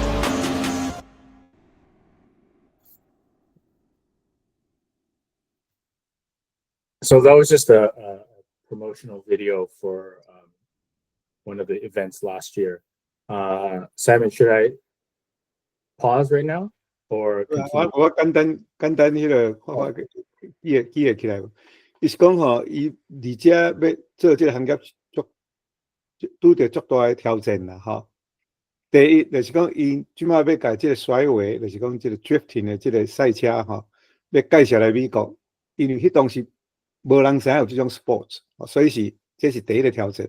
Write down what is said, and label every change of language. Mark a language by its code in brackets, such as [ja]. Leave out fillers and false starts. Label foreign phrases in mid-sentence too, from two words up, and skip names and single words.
[en] So that was just a promotional video for one of the events last year. Simon, should I pause right now or continue? [nan] 我简单迄个看法记会起来。伊是讲吼，伊而且要做这个行业拄着足大的挑战啦，吼。第一就是讲，伊即马要甲这个甩尾，就是讲这个 drifting 的这个赛车吼，要介绍来美国，因为迄当时无人知有这种 sports， 所以这是第一个挑战。